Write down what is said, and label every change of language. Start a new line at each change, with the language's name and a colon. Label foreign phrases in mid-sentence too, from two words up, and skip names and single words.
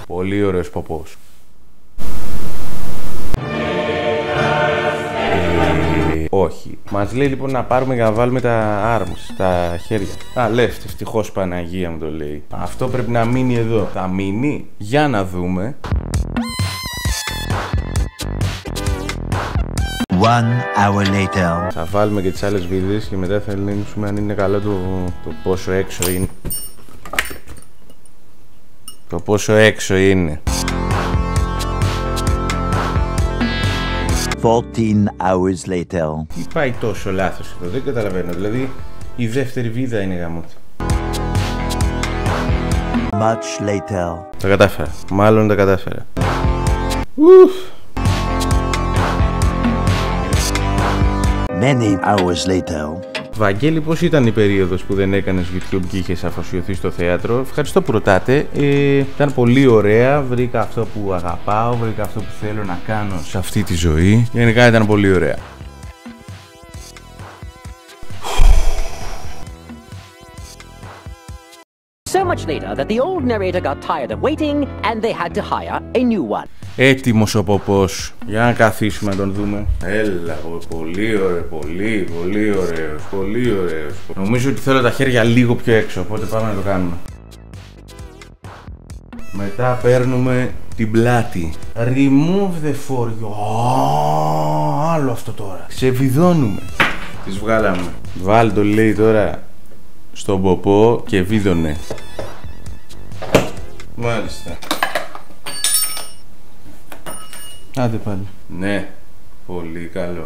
Greek: Πολύ ωραίος ποπός. Όχι. Μας λέει λοιπόν να πάρουμε για να βάλουμε τα arms, τα χέρια. Left, ευτυχώς Παναγία μου το λέει. Αυτό πρέπει να μείνει εδώ. Θα μείνει? Για να δούμε.
English: 1 hour later.
Greek: Θα βάλουμε και τις άλλες βίδες και μετά θα ελέγξουμε αν είναι καλό το πόσο έξω είναι. Το πόσο έξω είναι.
English: 14 hours later.
Greek: Τι πάει τόσο λάθος εδώ, δεν καταλαβαίνω. Δηλαδή η δεύτερη βίδα είναι γαμώτη.
English: Much later.
Greek: Τα κατάφερα. Μάλλον τα κατάφερα.
English: Many hours later.
Greek: Βαγγέλη, πώς ήταν η περίοδος που δεν έκανες YouTube και είχες αφοσιωθεί στο θέατρο? Ευχαριστώ που ρωτάτε. Ήταν πολύ ωραία. Βρήκα αυτό που αγαπάω, βρήκα αυτό που θέλω να κάνω σε αυτή τη ζωή. Γενικά ήταν πολύ ωραία.
English: So much later that the old narrator got tired of waiting and they had to hire a new one.
Greek: Έτοιμος ο ποπός. Για να καθίσουμε να τον δούμε. Έλα, πολύ ωραίο, πολύ ωραίος, πολύ ωραίος. Νομίζω ότι θέλω τα χέρια λίγο πιο έξω, οπότε πάμε να το κάνουμε. Μετά παίρνουμε την πλάτη.
English: Remove the for you.
Greek: Άλλο αυτό τώρα. Ξεβιδώνουμε. Τις βγάλαμε. Βάλ το λέει τώρα στον ποπό και βίδωνε. Μάλιστα. Άντε πάλι. Ναι, πολύ καλό.